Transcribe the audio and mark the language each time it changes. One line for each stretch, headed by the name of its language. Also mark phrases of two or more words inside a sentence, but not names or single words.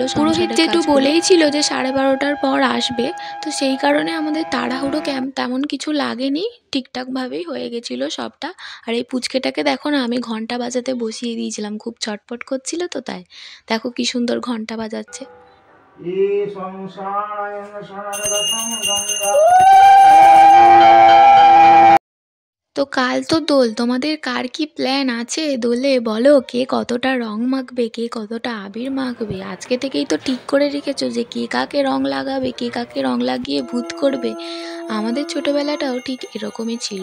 Bangla: পুরোহিত যেটু বলেই ছিল যে 12:30টার পর আসবে, তো সেই কারণে আমাদের তাড়াহুড়ো তেমন কিছু লাগেনি, ঠিকঠাকভাবেই হয়ে গেছিলো সবটা। আর এই পুচকেটাকে দেখো না, আমি ঘন্টা বাজাতে বসিয়ে দিয়েছিলাম, খুব ছটপট করছিল তো, তাই দেখো কি সুন্দর ঘন্টা বাজাচ্ছে। ये संसारायण शरणगतं गंगा। তো কাল তো দোল, তোমাদের কার কি প্ল্যান আছে দোলে বলো? কে কতটা রং মাখবে, কে কতটা আবির মাখবে? আজকে থেকেই তো ঠিক করে রেখেছো যে কে কাকে রং লাগাবে, কে কাকে রং লাগিয়ে ভূত করবে। আমাদের ছোটবেলাটাও ঠিক এরকমই ছিল।